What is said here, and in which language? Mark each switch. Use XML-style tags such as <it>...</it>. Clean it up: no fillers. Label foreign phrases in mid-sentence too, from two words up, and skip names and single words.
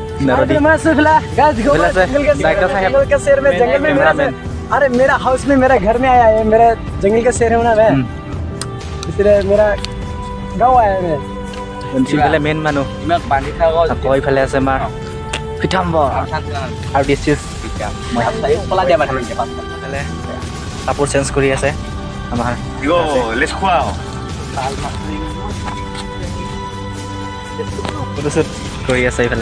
<hi>अरे मेरा हाउस में मेरा घर में आया है मेरा जंगल का शेर हूँ ना मैं इसलिए मेरा गाँव आया है</hi> <as>ইফালে মেইন মানুহ আকৌ ইফালে আছে আমাৰ পিতাম্বৰ আৰু</as> <en>this is</en> <as>ইফালে কাপোৰ চেঞ্জ কৰি আছে আমাৰ ফটোশ্বুট কৰি আছে ইফালে</as>